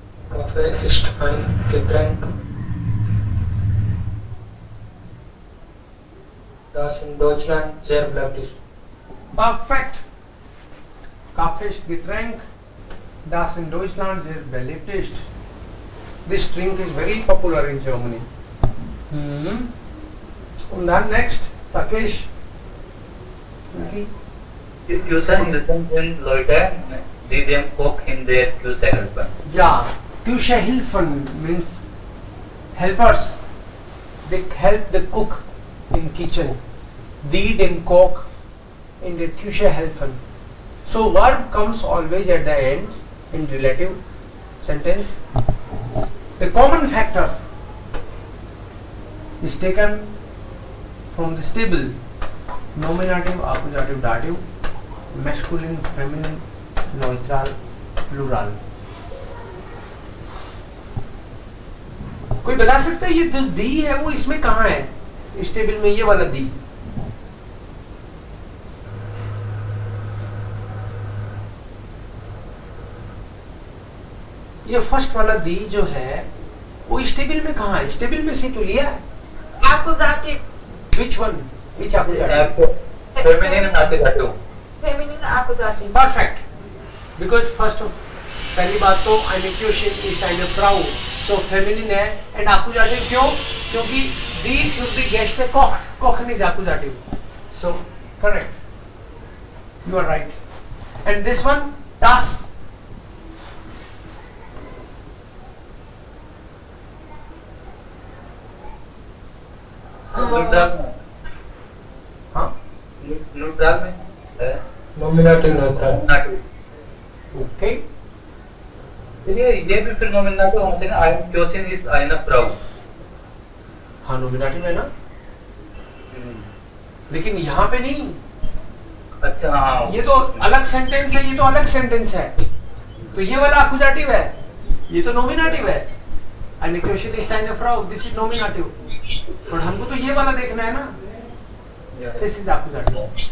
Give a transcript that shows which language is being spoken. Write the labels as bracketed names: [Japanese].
[German] Kaffee ist ein Getränk, das in Deutschland sehr beliebt ist. [English] Perfect. [German] Kaffee ist Getränk, das in Deutschland sehr beliebt ist. [English] This drink is very popular in Germany. [German] Und dann [English] next, Rakesh. Okay. [German] Die Küchenhilfen sind Leute, die dem Koch in der Küche helfen. [English] Yeah, Küchenhilfen means helpers. They help the cook in kitchen. [German] Die dem Koch in der Küche helfen. [English] So verb comes always at the end in relative sentence. The common factor is taken from this table: nominative, accusative, dative, masculine, feminine, neutral, plural. [Hindi] कोई बता सकता है ये जो दी है वो इसमें कहाँ है इस टेबल में, ये वाला दी? ये फर्स्ट वाला दी जो है वो इस टेबल में कहाँ है? इस टेबल में से तो लिया है. [English] Accusative. Which one? Which accusative? Feminine accusative. Feminine accusative. Perfect. Because first of [Hindi] पहली बात तो [German] eine Köchin ist eine Frau, [English] so feminine है. And accusative क्यों? [German] क्योंकि die für die Gäste kocht. [English] Kochen is accusative. So correct. You are right. And this one, das. [Hindi] Neutral में. हाँ. Neutral में है. [English] Nominative neutral. Nominative. Okay. [Hindi] ये भी फिर nominative होते हैं. [German] Eine Köchin ist eine Frau. [Hindi] हाँ nominative है ना. लेकिन यहाँ पे नहीं, अच्छा हाँ, ये तो अलग सेंटेंस है, ये तो अलग सेंटेंस है। तो ये वाला अकुजाटिव है, ये तो नॉमिनेटिव है। [German] Eine Kirche ist eine Frau, [English] this is nominative। [Hindi] और हमको तो ये वाला देखना है ना, [English] this is accusative।